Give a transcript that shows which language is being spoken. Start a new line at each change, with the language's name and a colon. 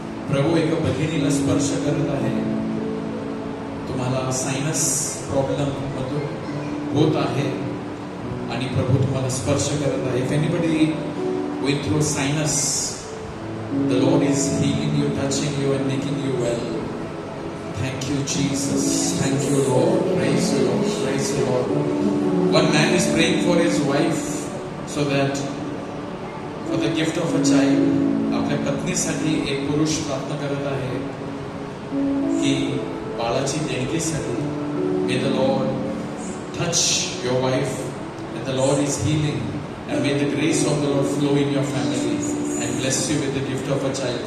Marathi: प्रभू एका भगिनीला स्पर्श करत आहे. तुम्हाला सायनस प्रॉब्लेम होत आहे आणि प्रभू तुम्हाला स्पर्श करत आहे.
English: If anybody going through sinus, the Lord is healing you, touching you and making you well. Thank you, Jesus. Thank you, Lord. Praise you, Lord. Praise you, Lord. One man is praying for his wife so that for the gift of a child.
Marathi: आपल्या पत्नीसाठी एक पुरुष प्रार्थना करत आहे की बाळाची देणगीसाठी.
English: May the Lord touch your wife and the Lord is healing and may the grace of the Lord flow in your family and bless you with the gift of a child.